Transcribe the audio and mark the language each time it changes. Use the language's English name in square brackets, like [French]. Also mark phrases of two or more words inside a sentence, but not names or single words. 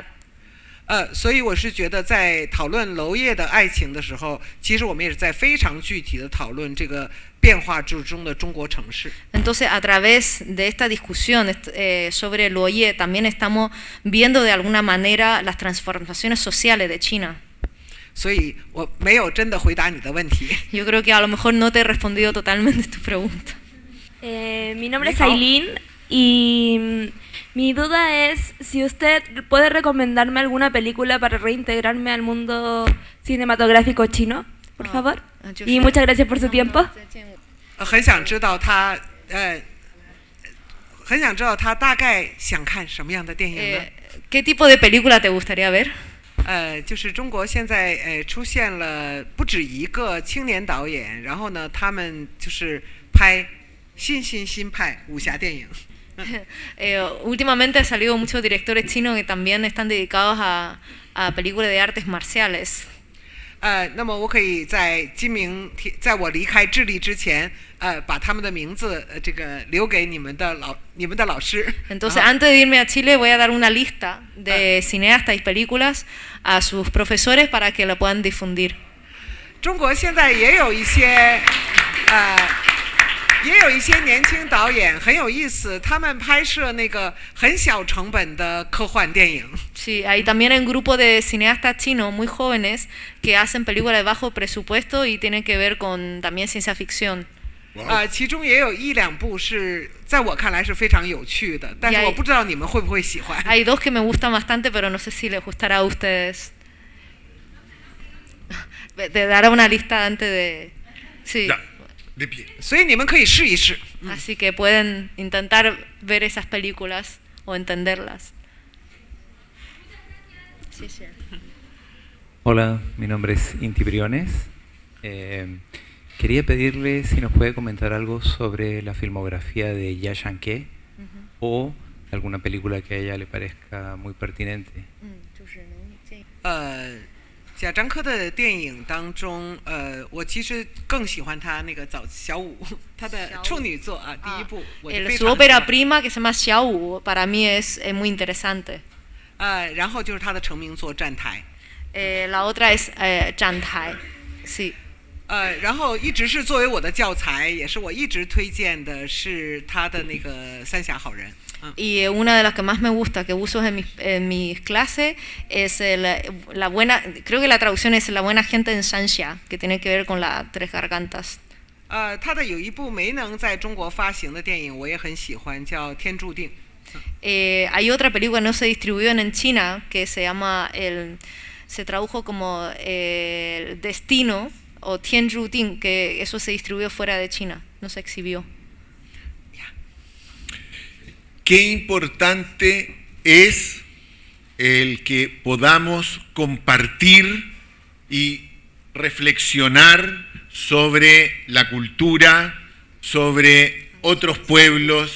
[Chinese] 所以我是觉得，在讨论娄烨的爱情的时候，其实我们也是在非常具体的讨论这个变化之中的中国城市。 [Spanish] Entonces, a través de esta discusión sobre Loye, también estamos viendo de alguna manera las transformaciones sociales de China. [Chinese] 所以我没有真的回答你的问题。 [Spanish] Yo creo que a lo mejor no te he respondido totalmente tu pregunta. Mi nombre es Aileen y mi duda es si usted puede recomendarme alguna película para reintegrarme al mundo cinematográfico chino, por favor. Y muchas gracias por su tiempo. [Chinese] 很想知道他大概想看什么样的电影呢？ [Spanish] ¿Qué tipo de película te gustaría ver? [Chinese] 就是中国现在出现了不止一个青年导演，然后呢，他们就是拍新派武侠电影。 [Spanish] Últimamente han salido muchos directores chinos que también están dedicados a películas de artes marciales. [Chinese] 那么我可以在我离开智利之前，把他们的名字这个留给你们的老师。 [Spanish] Entonces, antes de irme a Chile, voy a dar una lista de cineastas y películas a sus profesores para que la puedan difundir. [Chinese] 中国现在也有一些年轻导演很有意思，他们拍摄那个很小成本的科幻电影。 [Spanish] Sí, hay también un grupo de cineastas chinos muy jóvenes que hacen películas de bajo presupuesto y tienen que ver con también ciencia ficción. [Chinese] 其中也有一两部是在我看来是非常有趣的，但是我不知道你们会不会喜欢。 [Spanish] Hay dos que me gustan bastante, pero no sé si les gustará a ustedes. Te daré una lista antes de. Sí. De pie. [Chinese] 所以你们可以试一试。 [Spanish] Así que pueden intentar ver esas películas o entenderlas. Sí, sí. Hola, mi nombre es Inti Briones. Quería pedirle si nos puede comentar algo sobre la filmografía de Ya Shanke o alguna película que a ella le parezca muy pertinente. [Chinese] 贾樟柯的电影当中，我其实更喜欢他那个小五，他的处女作啊，第一部。 [Spanish] Su ópera prima que se llama Xiao para mí es muy interesante. [Chinese] 然后就是他的成名作《站台》。 [Spanish] La otra es 站台，sí. [Chinese] 然后一直是作为我的教材，也是我一直推荐的是他的那个《三峡好人》。 [Spanish] Y una de las que más me gusta, que uso en mis clases, es la buena, creo que la traducción es La buena gente en Sanxia, que tiene que ver con las tres gargantas. [Chinese] 他的有一部没能在中国发行的电影，我也很喜欢，叫《天注定》。 [Spanish] Hay otra película que no se distribuyó en China, que se llama, se tradujo como El Destino, o Tien Zhu Ting, que eso se distribuyó fuera de China, no se exhibió. Qué importante es el que podamos compartir y reflexionar sobre la cultura, sobre otros pueblos.